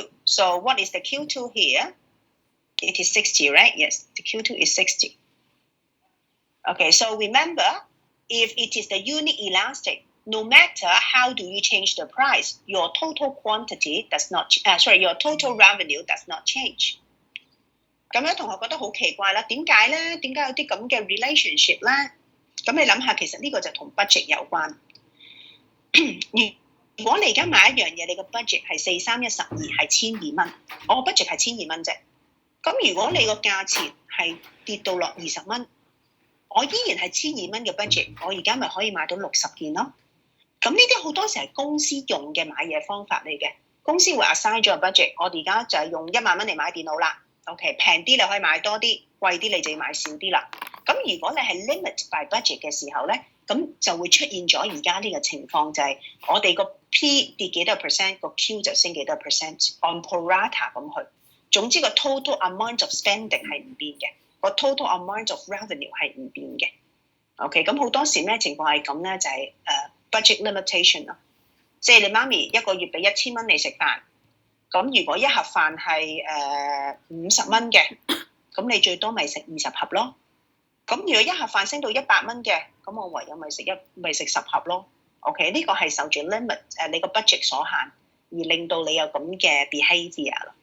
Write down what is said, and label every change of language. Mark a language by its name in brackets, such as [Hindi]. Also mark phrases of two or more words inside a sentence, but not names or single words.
[English] So what is the Q2 here? It is 60, right? Yes, the Q2 is 60. Okay, so remember, if it is the unit elastic, no matter how do you change the price, your total quantity does not, your total revenue does not change. [Cantonese] 咁樣同學覺得好奇怪啦，點解咧？點解有啲咁嘅 relationship 咧？咁你諗下，其實呢個就同 budget 有關。如果你而家買一樣嘢，你個 budget 係4312係1200蚊，我個 budget 係1200蚊啫。咁如果你個價錢係跌到落20蚊，我依然係1200蚊嘅 budget， 我而家咪可以買到60件咯。咁呢啲好多時係公司用嘅買嘢方法嚟嘅。公司會 assign 咗個 budget， 我而家就係用1萬蚊嚟買電腦啦。OK， 平啲你可以買多啲，貴啲你就要買少啲啦。咁如果你係 limit by budget 嘅時候咧，咁就會出現咗而家呢個情況，就係我哋個 P 跌幾多 percent， 個 Q 就升幾多 percent， [English] on pro rata [Cantonese] 咁去。總之個 [English] total amount of spending [Cantonese] 係唔變嘅，個 [English] total amount of revenue [Cantonese] 係唔變嘅。OK， 咁好多時咩情況係咁咧？就係 [English] budget limitation [Cantonese] 咯，即係你媽咪一個月俾1000蚊你食飯，咁如果一盒飯係50蚊嘅，咁你最多咪食20盒咯。咁如果一盒飯升到100蚊嘅，咁我唯有咪食10盒咯。OK， 呢個係受住 limit 你個 budget 所限，而令到你有咁嘅 behaviour 咯。